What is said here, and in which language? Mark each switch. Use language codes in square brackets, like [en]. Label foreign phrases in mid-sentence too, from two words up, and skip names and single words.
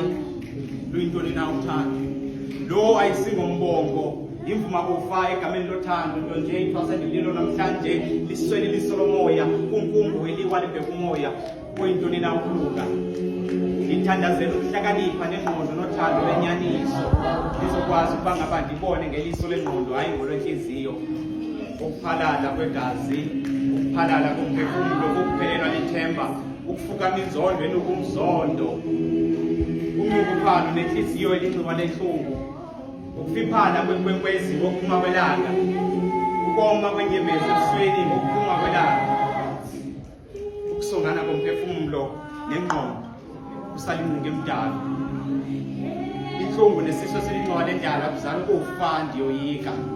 [xh] Luyintoni na uthando lo ayisingombongo imvuma kufa egameni lothando nto nje ithwasa ndililo namhlanje liswele iliso lomoya kunkungu eliwa libheka umoya. Kuyintoni na ukuluka ithandazela ukuhlakanipha nengqondo nothando lwenyaniso lizokwazi ukuba ngaba ndibone ngeliso lengqondo hayi ngolwenhliziyo. Ukuphalala kwegazi, ukuphalala komphefumulo, ukuphelelwa lithemba, ukufukama inzondo enokumzondo, unxunguphalo nenhliziyo elinxiwa lenhlungu, ukufiphala kwenkwenkwezi ngokuphuma kwelanga, ukoma kwenyembezi ebusweni ngokuphuma kwelanga, ukusongana komphefumulo nengqondo kusala ingcingo emdala, inhlungu nesisu esilinxiwa lendala kuzala ukufa ndiyoyika.